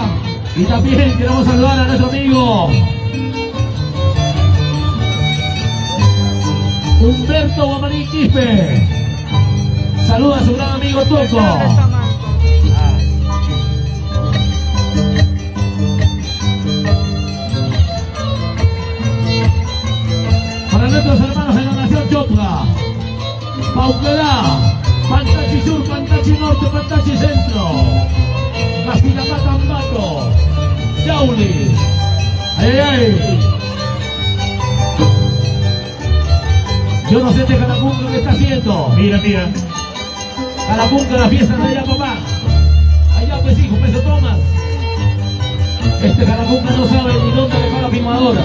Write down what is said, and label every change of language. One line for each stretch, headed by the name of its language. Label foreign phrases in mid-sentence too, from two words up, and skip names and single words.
Spanish: Y también queremos saludar a nuestro amigo Humberto Guamaní Quispe. Saluda a su gran amigo El cable está Toco. mal. Para nuestros hermanos de la Nación Chopra, Paucará, Pantachi Sur, Pantachi Norte, Pantachi Centro, Castilapá, Cambato, Yauli. ¡Ay, ay! Yo no sé este Calapunca que está haciendo. Mira, mira. Calapunca, la fiesta de allá, papá. Allá, pues, hijo, pues, Tomás. Este Caramuca no sabe ni dónde dejar la filmadora.